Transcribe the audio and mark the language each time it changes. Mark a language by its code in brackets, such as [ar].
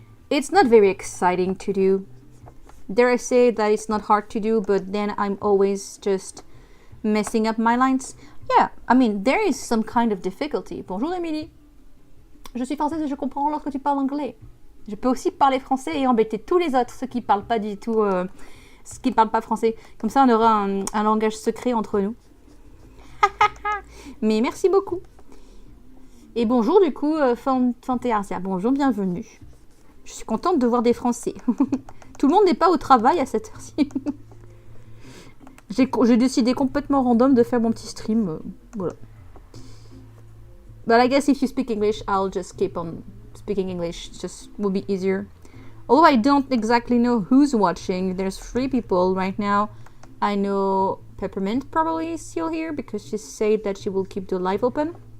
[en] It's not very exciting to do. Dare I say that it's not hard to do, but then I'm always just messing up my lines. Yeah, I mean, there is some kind of difficulty. [fr] Bonjour Émilie. Je suis française et je comprends lorsque tu parles anglais. Je peux aussi parler français et embêter tous les autres, ceux qui parlent pas du tout, ceux qui parlent pas français. Comme ça, on aura un langage secret entre nous. Mais merci beaucoup. Et bonjour du coup, Fantéarsia. Bonjour, bienvenue. Je suis contente de voir des Français. Tout le monde n'est pas au travail à cette heure-ci. J'ai décidé complètement random de faire mon petit stream. Voilà. [en] But I guess if you speak English, I'll just keep on speaking English. It just will be easier. Although I don't exactly know who's watching. There's 3 people right now. I know Peppermint probably is still here because she said that she will keep the live open.